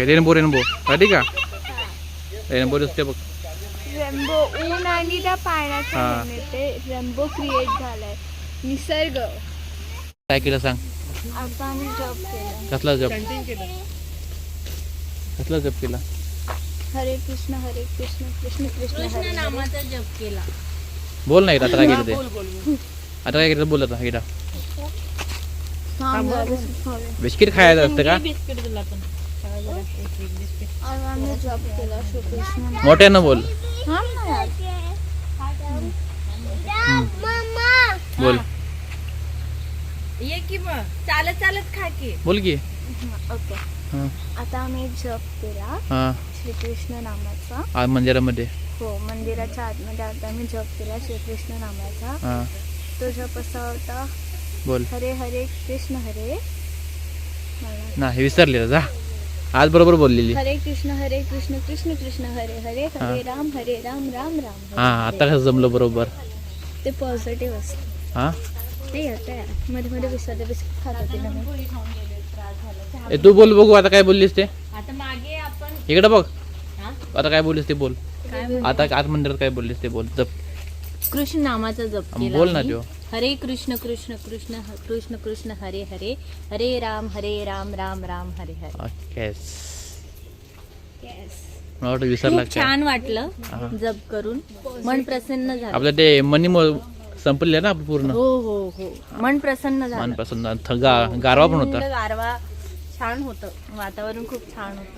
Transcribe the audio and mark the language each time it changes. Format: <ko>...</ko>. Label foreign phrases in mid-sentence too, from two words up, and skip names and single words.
<mr>रेनबो राधिका रेनबो दिसते बघ. रेनबो ऊन आणि त्या पाण्याच्या हा. ह्याने ते</mr> <en>rainbow create</en> <mr>झालाय. निसर्ग. काय केलं सांग. आता आम्ही जॉब केला. कसला जप केला. हरे कृष्ण कृष्ण कृष्ण हरे नामाचा जप केला. बोल नाही आता काय केलं ते. आता काय केलं बोल. आता गेला बिस्किट खायचं असतं का? बिस्किट दिला पण आम्ही जॉब केला श्रीकृष्ण. मोठ्यानं बोल. हा ना यार. बोल ये की मग चालत खा की. बोल की. ओके हा आता आम्ही जप केला हा श्रीकृष्ण नामाचा. आज मंदिरामध्ये. हो मंदिराच्या आतमध्ये आता आम्ही जप केला श्रीकृष्ण नामाचा. हा तो जप असा होता. बोल. हरे हरे कृष्ण हरे. नाही विसरले जा. आज बरोबर बोललेली. हरे कृष्ण कृष्ण कृष्ण हरे हरे हरे राम राम राम हरे. हा आता कसं जमलं बरोबर. ते पॉझिटिव्ह असतं. हा ते येतं मध्ये मध्ये विसरते बिस्किट खात होते ना मी. तू बोल बघू आता काय बोललीस ते. आता मागे आपण इकडे बघ. हा? आता काय बोललीस ते बोल. काय आता आज मंदिरात काय बोललीस ते बोल. जप कृष्ण नामाचा जप केला बोल ना मी. जो. हरे कृष्ण कृष्ण कृष्ण कृष्ण कृष्ण हरे हरे, हरे राम राम राम हरे हरे. येस मला वाटतं विसरला खूप काय. छान वाटलं हा. जप करून, मन प्रसन्न झालं. आपलं ते मनी संपले ना पूर्ण. हो हो हो, मन प्रसन्न झालं. मनपासून गारवा पण थंड होता. गारवा छान होतं, वातावरण खूप छान होतं.</mr>